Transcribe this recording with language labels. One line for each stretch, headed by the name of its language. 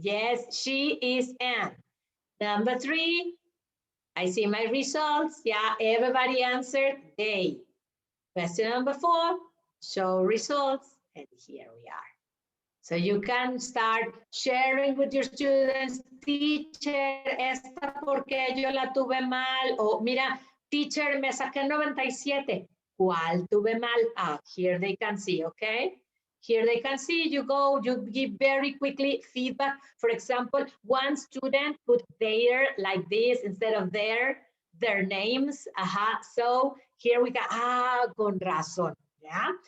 English: Yes, she is Anne. Number 3, I see my results. Yeah, everybody answered they. Question number 4, show results, and here we are. So you can start sharing with your students.
Spanish: Teacher, esta porque yo la tuve mal. O mira, teacher, me saqué 97. ¿Cuál tuve mal?
English: Ah, here they can see, okay? Here they can see, you go, you give very quickly feedback. For example, one student put their like this instead of their names. So here we go,
Spanish: con razón,
English: yeah?